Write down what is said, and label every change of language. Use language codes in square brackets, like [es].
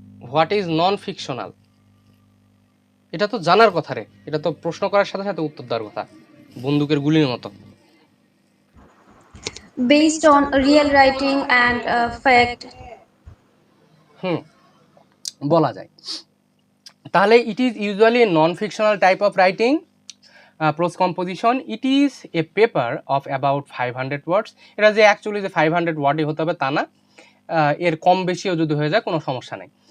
[en] What is non fictional? [bn] এটা তো জানার কথা রে, এটা তো প্রশ্ন করার সাথে সাথে উত্তর দেওয়ার কথা, বন্দুকের গুলির মতো। [en] Based on real writing and fact. [bn] বলা যায়। [en] তাহলে it is usually non fictional type of writing prose composition. It is a paper of about 500 words. [bn] এটা যে অ্যাকচুয়ালি যে 500 ওয়ার্ডই হতে হবে তা না, এর কম বেশিও যদি হয়ে যায় কোনো সমস্যা নেই।